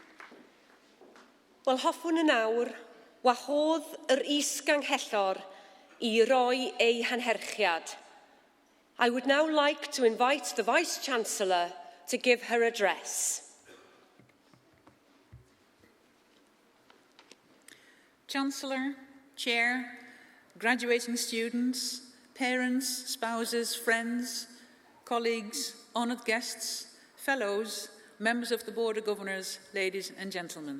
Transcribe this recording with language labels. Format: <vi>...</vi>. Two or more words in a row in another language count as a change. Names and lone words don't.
<cy>Wel, hoffwn yn awr wahodd yr is-ganghellor I roi ei hanherchiad.</cy> <en>I would now like to invite the Vice-Chancellor to give her address. Chancellor, Chair, graduating students, parents, spouses, friends, colleagues, honoured guests, fellows, members of the Board of Governors, ladies and gentlemen.</en>